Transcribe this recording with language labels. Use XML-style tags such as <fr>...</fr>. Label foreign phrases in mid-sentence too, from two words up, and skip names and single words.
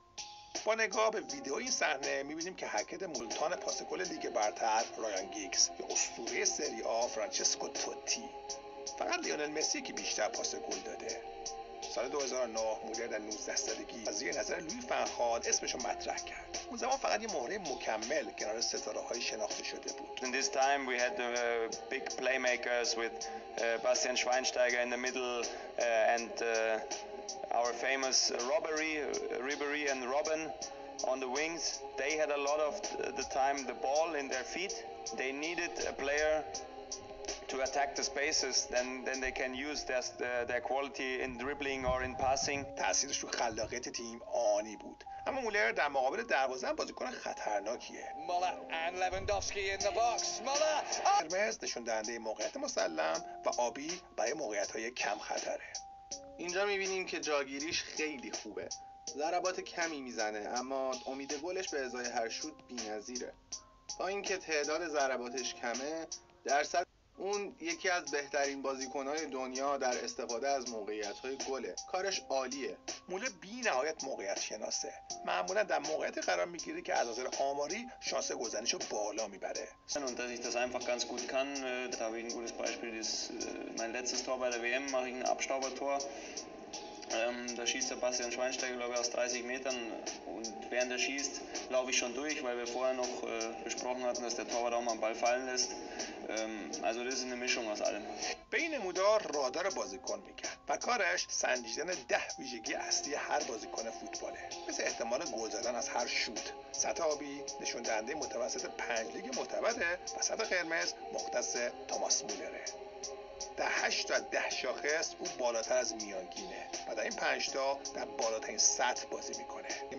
<fa>با نگاه به ویدیو این صحنه میبینیم که حرکت مولتان پاس گل لیگ برتر رایان گیگز یا اسطوره سری آ فرانچسکو توتی. فقط لیونل مسی که بیشتر پاس گل داده. سال 2009 مولر در 19 سالگی از زیر نظر لوئی فنخال اسمشو مطرح کرد. اون زمان فقط یه مهره مکمل کنار ستاره‌های شناخته شده بود.</fa> <en>In this time we had big playmakers with Bastian Schweinsteiger in the middle and our famous Ribéry and Robben on the wings. They had a lot of the time the ball in their feet. They needed a player to attack the spaces, then they can use their quality in dribbling or in passing.</en> <fa>تأثیرش رو خلاقیت تیم آنی بود. اما مولر در مقابل دروازه هم بازیکن خطرناکیه.</fa> <en>Muller and Lewandowski in the box. Muller.</en> <fa>قرمز نشون دهنده موقعیت مسلم و آبی برای موقعیت‌های کم خطره. اینجا میبینیم که جاگیریش خیلی خوبه. ضربات کمی میزنه اما امید گلش به ازای هر شوت بی‌نظیره. تا اینکه تعداد ضرباتش کمه، درصد اون یکی از بهترین بازیکن‌های دنیا در استفاده از موقعیت‌های گله. کارش عالیه. مولر بی‌نهایت موقعیت شناسه. معمولا در موقعیت قرار میگیره که از نظر آماری شانس گلزنیشو بالا میبره.</fa> <de>Und dass ich das einfach ganz gut kann, da habe ich ein gutes Beispiel, das mein letztes Tor bei der WM, mache ich ein Abstaubertor. Da schießt der Bastian Schweinsteiger, glaube ich, aus 30 Metern und während er schießt, laufe ich schon durch, weil wir vorher noch besprochen hatten, dass der Torwart auch mal einen Ball fallen lässt. Also das ist eine Mischung aus allem.</de> <fa>به این نمودار رادار بازیکن میگن و کارش سنجیدن 10 ویژگی اصلی هر بازیکن فوتباله، مثل احتمال گل زدن از هر شوت. سطح آبی نشون دهنده متوسط 5 لیگ معتبره و سطح قرمز مختص توماس مولره. در 8 تا 10 شاخص او بالاتر از میانگینه و در این 5 تا در بالاترین سطح بازی میکنه.</fa>